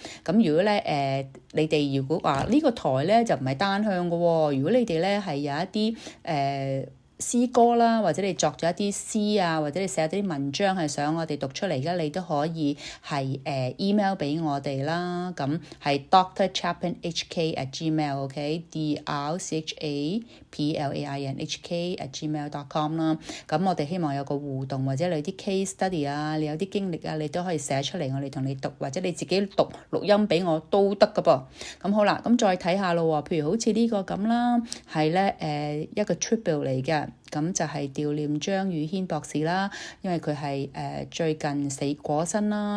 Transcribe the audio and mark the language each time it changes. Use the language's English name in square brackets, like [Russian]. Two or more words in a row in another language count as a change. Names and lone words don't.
[Cantonese] 咁如果咧你哋如果話呢個台咧就唔係單向嘅喎，如果你哋咧係有一啲詩歌啦，或者你作咗一啲詩啊，或者你寫咗啲文章係想我哋讀出嚟嘅，你都可以係email 俾我哋啦。咁係 drchaplainhk@gmail.com，drchaplainhk@gmail.com 啦。咁我哋希望有個互動，或者你啲 [English] case study [Cantonese] 啊，你有啲經歷啊，你都可以寫出嚟，我哋同你讀，或者你自己讀錄音俾我都得噶噃。咁好啦，咁再睇下咯喎，譬如好似呢個咁啦，係咧一個 tribute 嚟嘅。咁就係悼念張宇軒博士啦，因為佢係最近過身啦。